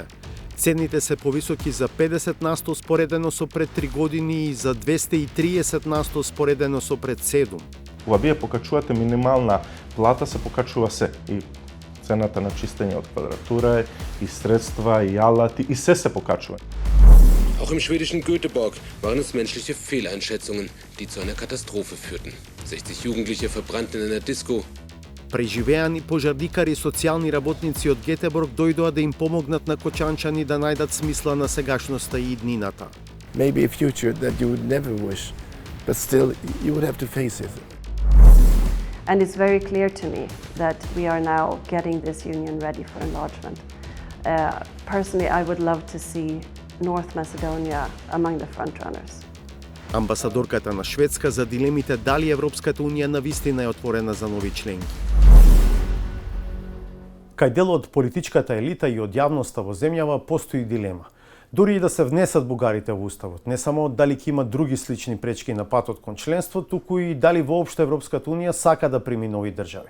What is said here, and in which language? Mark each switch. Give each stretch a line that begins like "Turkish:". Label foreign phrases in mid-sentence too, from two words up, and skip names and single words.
Macedonian: Цените се повисоки за 50% споредено со пред 3 години и за 230% споредено со пред 7. Кога вие покачувате минимална плата, се покачува се и цената на чистење од квадратура, и средства, и алати, и се покачува.
German: Auch im schwedischen Göteborg waren es menschliche Fehleinschätzungen, die zu einer Katastrophe führten. 60 Jugendliche verbrannten in einer Disco.
Macedonian: Преживеани пожарникари и социјални работници од Гетеборг дојдоа да им помогнат на кочанчани да најдат смисла на сегашноста и иднината.
English: Maybe a future that you would never wish, but still you would have to face it. And it's very clear to me that we are now getting this union ready for enlargement. Personally, I would love to see North Macedonia among the frontrunners.
Macedonian: Амбасадорката на Шведска за дилемите дали Европската унија навистина е отворена за нови членки. Кај дел од политичката елита и од јавноста во земјава постои дилема. Дури и да се внесат бугарите во уставот, не само дали ќе има други слични пречки на патот кон членство, туку и дали воопшто Европската унија сака да прими нови држави.